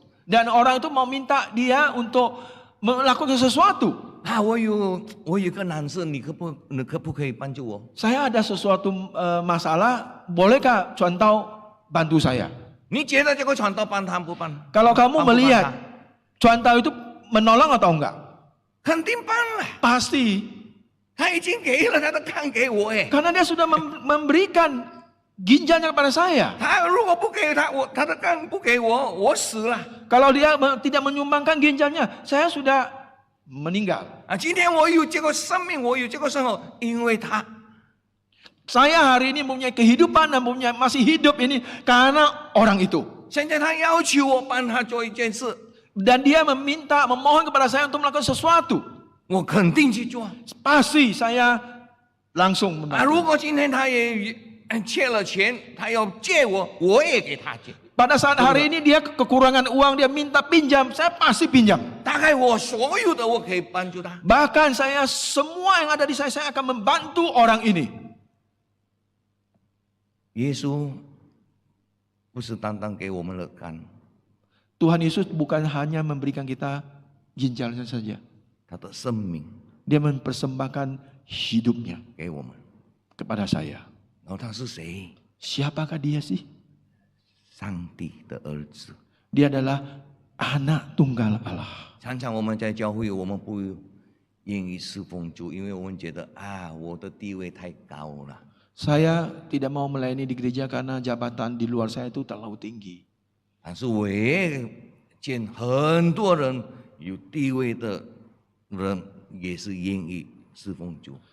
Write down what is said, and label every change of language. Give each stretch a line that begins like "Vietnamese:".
Indonesian: Dan orang itu mau minta dia untuk melakukan sesuatu.
Chinese: 我有一个难事，你可不可以帮助我？
Indonesian: Saya ada sesuatu masalah, bolehkah Cuantau bantu saya?
Chinese: 你觉得这个传道帮他不帮？
Indonesian: Kalau kamu melihat Cuantau itu menolong atau enggak?
Chinese: 肯定帮了，
Indonesian: Pasti.
Chinese: 他已经给了他的肝给我哎。
Indonesian: Karena dia sudah memberikan ginjalnya kepada saya.
Chinese: 他如果不给他的肝不给我，我死了。
Indonesian: Kalau dia tidak menyumbangkan ginjalnya, saya sudah meninggal.
Chinese: 今天我有这个生命，我有这个生活，因为他。
Indonesian: Saya hari ini mempunyai kehidupan dan masih hidup ini karena orang itu.
Chinese: 现在他要求我帮他做一件事，
Indonesian: Dan dia memohon kepada saya untuk melakukan sesuatu.
Chinese: 我肯定去做。
Indonesian: Pasti saya langsung membantu.
Chinese: 如果今天他也欠了钱，他要借我，我也给他借。
Indonesian: Pada saat hari ini dia kekurangan uang, dia minta pinjam, saya pasti pinjam.
Chinese: 大概我所有的我可以帮助他。
Indonesian: Bahkan saya semua yang ada di saya akan membantu orang ini.
Chinese: 耶稣不是单单给我们的肝，
Indonesian: Tuhan Yesus bukan hanya memberikan kita ginjalnya saja.
Chinese: 他的生命
Indonesian: Dia mempersembahkan hidupnya
Chinese: 给我们。
Indonesian: kepada saya.
Chinese: 然后他是谁？
Indonesian: Siapakah dia sih?
Chinese: 上帝的儿子。
Indonesian: Dia adalah anak tunggal Allah.
Chinese: 常常我们在教会，我们不愿意侍奉主，因为我们觉得我的地位太高了。
Indonesian: Saya tidak mau melayani di gereja karena jabatan di luar saya itu terlalu tinggi.
Chinese: 但是我也见很多人有地位的人也是愿意侍奉主。